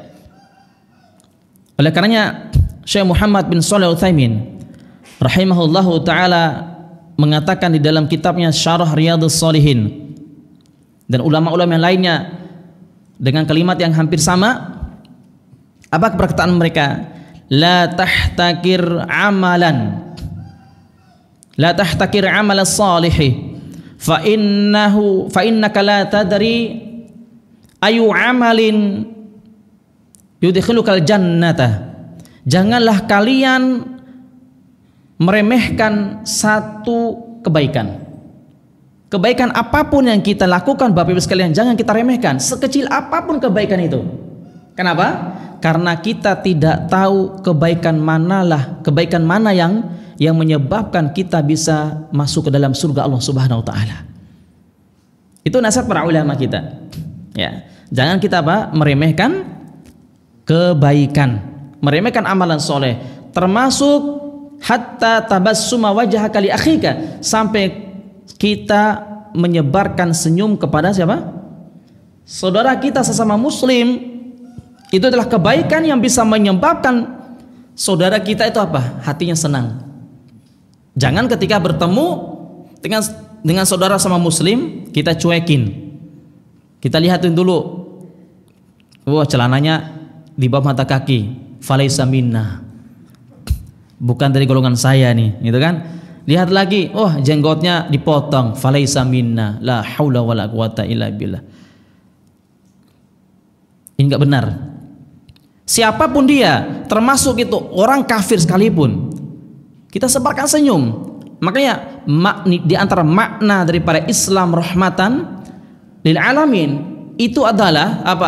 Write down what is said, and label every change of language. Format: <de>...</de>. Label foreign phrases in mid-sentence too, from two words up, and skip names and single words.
<id>Oleh karenanya Syekh Muhammad bin Shalih Al-Utsaimin</id> <ar>رحمه الله تعالى</ar> <id>mengatakan di dalam kitabnya Syarah Riyadhus Shalihin, dan ulama-ulama yang lainnya dengan kalimat yang hampir sama. Apa perkataan mereka?</id> <ar>لا تحتقر عملا، لا تحتقر عمل الصالح فإنك لا تدري أي عمل يدخلك الجنة.</ar> <id>Janganlah kalian meremehkan satu kebaikan. Kebaikan apapun yang kita lakukan, Bapak Ibu sekalian, jangan kita remehkan, sekecil apapun kebaikan itu. Kenapa? Karena kita tidak tahu kebaikan mana yang menyebabkan kita bisa masuk ke dalam surga Allah</id> <ar>سبحانه وتعالى.</ar> <id>Itu nasihat para ulama kita. Ya, jangan kita meremehkan kebaikan, meremehkan amalan soleh, termasuk</id> <ar>حتى تبسم وجهك لأخيك,</ar> <id>sampai kita menyebarkan senyum kepada siapa? Saudara kita sesama muslim. Itu adalah kebaikan yang bisa menyebabkan saudara kita itu apa? Hatinya senang. Jangan ketika bertemu dengan saudara sama muslim kita cuekin. Kita lihatin dulu, wah celananya di bawah mata kaki,</id> <ar>فليس منا,</ar> <id>bukan dari golongan saya nih, gitu kan? Lihat lagi, oh jenggotnya dipotong,</id> <ar>فليس منا, لا حول ولا قوة إلا بالله.</ar> <id>Ini enggak benar. Siapapun dia, termasuk itu orang kafir sekalipun, kita sebarkan senyum. Makanya di antara makna daripada Islam</id> <ar>رحمة للعالمين</ar> <id>itu adalah apa?</id>